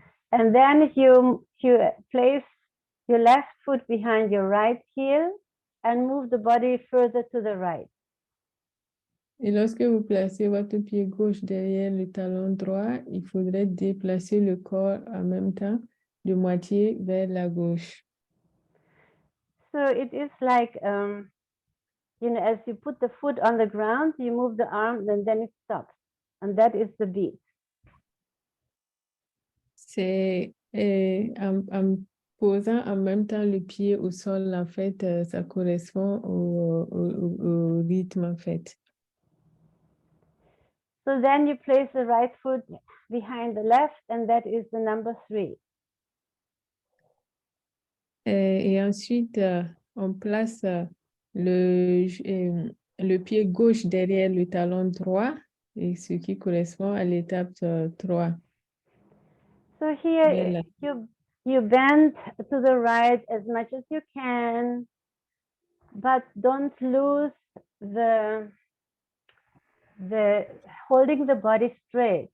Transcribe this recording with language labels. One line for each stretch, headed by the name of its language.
English: And then you place your left foot behind your right heel and move the body further to the right.
French: Et lorsque vous placez votre pied gauche derrière le talon droit, il faudrait déplacer le corps en même temps de moitié vers la gauche.
English: So it is like, as you put the foot on the ground, you move the arm, and then it stops. And that is the beat.
French: C'est en posant en même temps le pied au sol, en fait, ça correspond au rythme, en fait.
English: So then you place the right foot behind the left, and that is the number 3.
French: Et ensuite, on place le pied gauche derrière le talon droit, et ce qui correspond à l'étape 3.
English: So here you bend to the right as much as you can, but don't lose the holding the body straight.